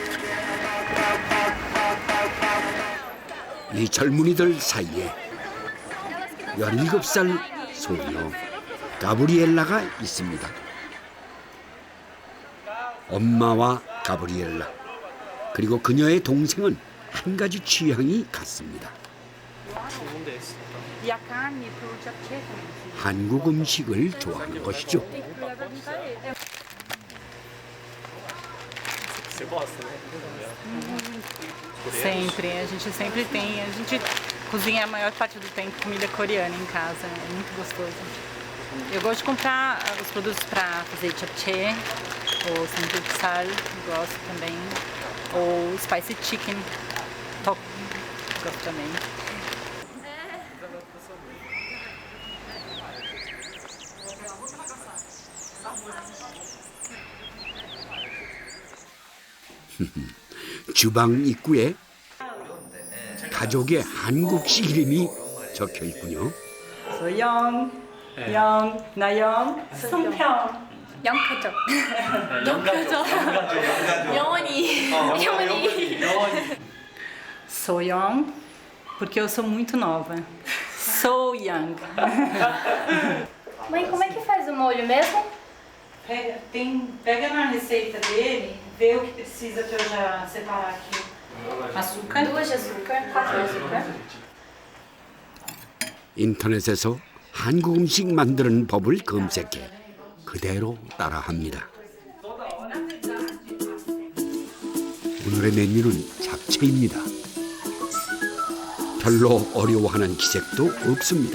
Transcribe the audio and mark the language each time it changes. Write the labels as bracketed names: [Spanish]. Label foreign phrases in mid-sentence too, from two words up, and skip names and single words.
[Korean] 이 젊은이들 사이에 17살 소녀 가브리엘라가 있습니다. 엄마와 가브리엘라, 그리고 그녀의 동생은 한 가지 취향이 같습니다. 한국 음식을 좋아하는 것이죠. [Portuguese] Sempre, a gente sempre tem, a gente cozinha a maior parte do tempo comida coreana em casa, é muito gostoso. Eu gosto de comprar os produtos para fazer japchae, ou samgyeopsal, gosto também, ou [English] spicy chicken, [Portuguese] top, gosto também. [Korean] 주방 입구에 가족의 한국식 이름이 적혀 있군요. 소영, 영, 나영, 송평. 영가족. 영가족. 영원히. 영원히. [Portuguese] Soyoung, porque eu sou muito nova. [English] So young. [Portuguese] Mãe, como é que faz o molho mesmo? Pega na receita dele, vê o que precisa para eu já separar aqui. Açúcar. 2 de açúcar, 4 de açúcar. [Korean] 인터넷에서 한국 음식 만드는 법을 검색해 그대로 따라합니다. 오늘의 메뉴는 잡채입니다. 별로 어려워하는 기색도 없습니다.